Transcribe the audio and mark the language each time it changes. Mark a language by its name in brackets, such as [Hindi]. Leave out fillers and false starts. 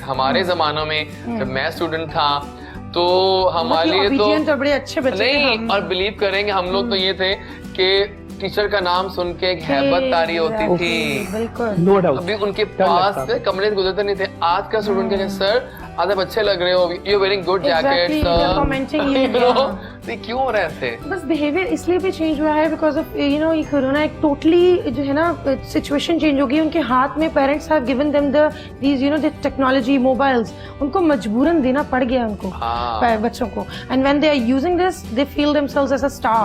[Hindi] हमारे जमानों में जब मैं स्टूडेंट था तो हमारे लिए [English] obedient [Hindi] तो और बड़े अच्छे बच्चे थे नहीं, हम। और बिलीव करेंगे हम लोग तो ये थे कि टीचर का नाम सुन के एक हैबत तारी होती थी। बिल्कुल। [English] No doubt. [Hindi] अभी उनके डर पास लगता से कमरे से गुजरते नहीं थे। आज का स्टूडेंट कहते सर आज आप अच्छे लग रहे हो, [English] You wearing good Exactly, they're commenting you, yeah. [Hindi] ये क्यों हो रहा है ऐसे? बस बिहेवियर इसलिए भी चेंज हुआ है बिकॉज ऑफ ये कोरोना एक टोटली जो है ना सिचुएशन चेंज हो गई। उनके हाथ में [English] parents have given them the technology mobiles, [Hindi] उनको मजबूरन देना पड़ गया उनको, हाँ। बच्चों को। [English] And when they are using this they feel themselves as a star.